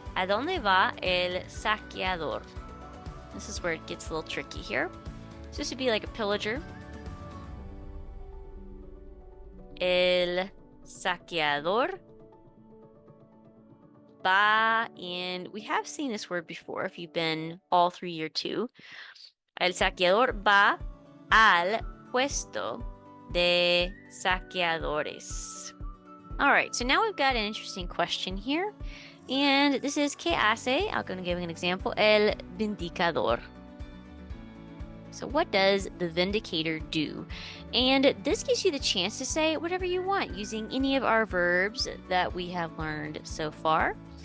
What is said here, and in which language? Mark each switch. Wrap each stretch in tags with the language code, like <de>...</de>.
<en>¿A dónde va el saqueador? This is where it gets a little tricky here. So this would be like a pillager. El saqueador va, and we have seen this word before if you've been all through year 2.</en> <es>El saqueador va al puesto de saqueadores.</es> <en>All right, so now we've got an interesting question here. And this is ¿Qué hace? I'm going to give an example. El vindicador. So what does the vindicator do? And this gives you the chance to say whatever you want using any of our verbs that we have learned so far.</en>